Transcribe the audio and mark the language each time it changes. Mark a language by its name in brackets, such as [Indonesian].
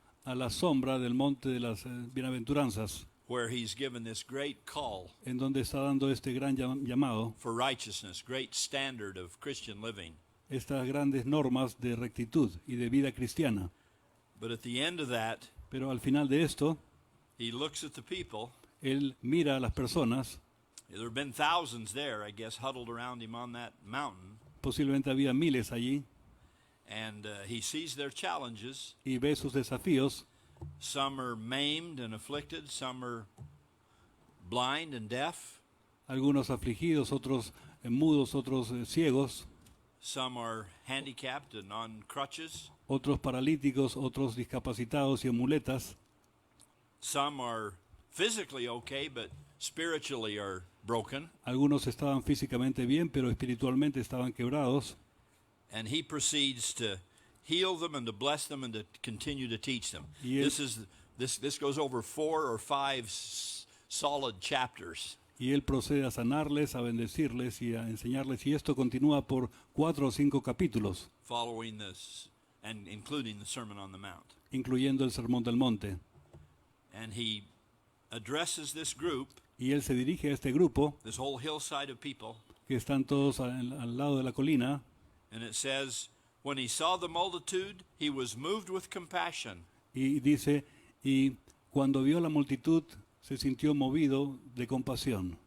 [Spanish] A la sombra del monte de las bienaventuranzas, [English] where he's given this great call [Spanish] en donde está dando este gran llamado, [English] for righteousness, great standard of Christian living. [Spanish] estas grandes normas de rectitud y de vida cristiana. [English] But at the end of that, [Spanish] Pero al final de esto, [English] he looks at the people [Spanish] Él mira a las personas, [English] There have been thousands there, I guess, huddled around him on that mountain. [Spanish] posiblemente había miles allí, [English] And he sees their challenges. [Spanish] y ve sus desafíos. [English] Some are maimed and afflicted. Some are blind and deaf. [Spanish] Algunos afligidos, otros mudos, otros ciegos, [English] Some are handicapped and on crutches. [Spanish] otros paralíticos, otros discapacitados y en muletas. [English] Some are physically okay, but spiritually are broken. [Spanish] Algunos estaban físicamente bien, pero espiritualmente estaban quebrados. [English] And he proceeds to heal them and to bless them and to continue to teach them. [Spanish] Y él- [English] This goes over 4 or 5 solid chapters. [Spanish] Y Él procede a sanarles, a bendecirles y a enseñarles. Y esto continúa por 4 o 5 capítulos, [English] Following this and including the Sermon on the Mount. [Spanish] incluyendo el Sermón del Monte. [English] And he addresses this group, [Spanish] Y Él se dirige a este grupo, [English] this whole hillside of people, [Spanish] que están todos al lado de la colina, [English] and it says, when he saw the multitude, he was moved with compassion. [Spanish] y dice, y cuando vio la multitud, se sintió movido de compasión,